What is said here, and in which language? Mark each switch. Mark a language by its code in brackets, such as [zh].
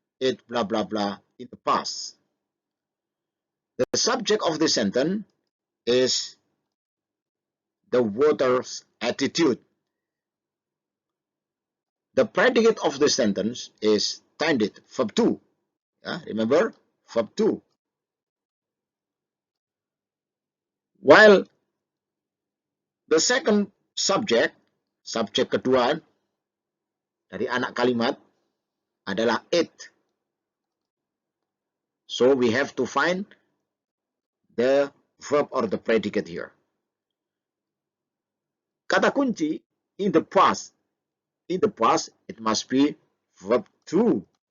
[en] it blah blah blah in the past. The subject of the sentence is the water's attitude. The predicate of the sentence is tended, verb 2. Remember, verb 2. While the second subject [id] kedua dari anak kalimat adalah it. [en] So we have to find the verb or the predicate here. [id] Kata kunci [en] in the past. In the past, it must be verb 2.